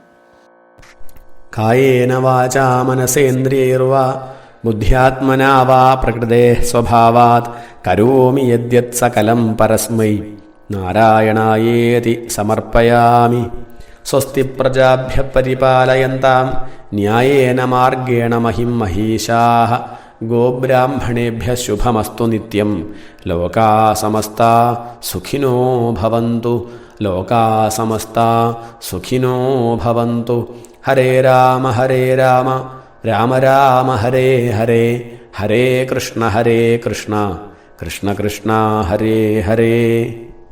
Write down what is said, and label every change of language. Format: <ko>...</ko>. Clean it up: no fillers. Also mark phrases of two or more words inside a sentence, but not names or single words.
<sa>കായേന വാചാ മനസേന്ദ്രിയൈർവാ ബുദ്ധ്യാത്മനാ വാ പ്രകൃതേ സ്വഭാവാത് കരോമി യദ്യത് സകലം പരസ്മൈ നാരായണായേതി സമർപ്പയാമി. സ്വസ്തി പ്രജാഭ്യ പരിപാലയന്താം ന്യായേന മാർഗേണ മഹിം മഹീഷാഃ. ഗോബ്രാഹ്മണേഭ്യഃ ശുഭമസ്തു നിത്യം. ലോകാ സമസ്താ സുഖിനോ ഭവന്തു. ലോകാ സമസ്താ സുഖിനോ ഭവന്തു. ഹരേ രാമ രാമ രാമ ഹരേ ഹരേ, ഹരേ കൃഷ്ണ കൃഷ്ണ കൃഷ്ണ ഹരേ ഹരേ.</sa>